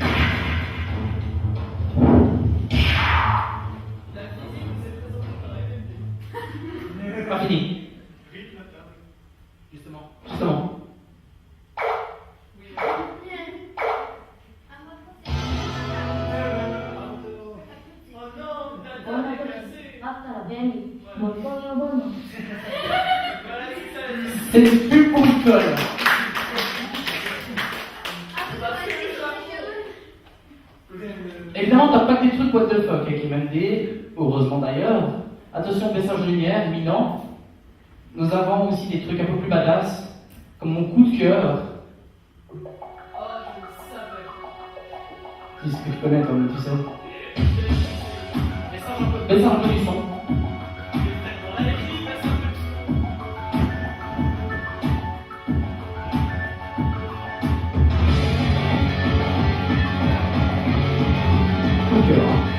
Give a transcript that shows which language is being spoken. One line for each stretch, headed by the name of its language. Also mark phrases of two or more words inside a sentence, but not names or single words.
French: Pas fini. Justement. Oh non, Dada est cassé.
Japanese: あったら便利。もう一本呼ぶの。
French: Voilà, c'est ça. C'est une pub pour l'école. Évidemment, t'as pas que des trucs
English: what the fuck
French: avec MMD, heureusement d'ailleurs. Attention, message de lumière, imminent. Nous avons aussi des trucs un peu plus badass, comme mon coup de cœur. Oh, je le savais. C'est ce que je connais comme tu sais. Baisse un peu du son. Coup de cœur.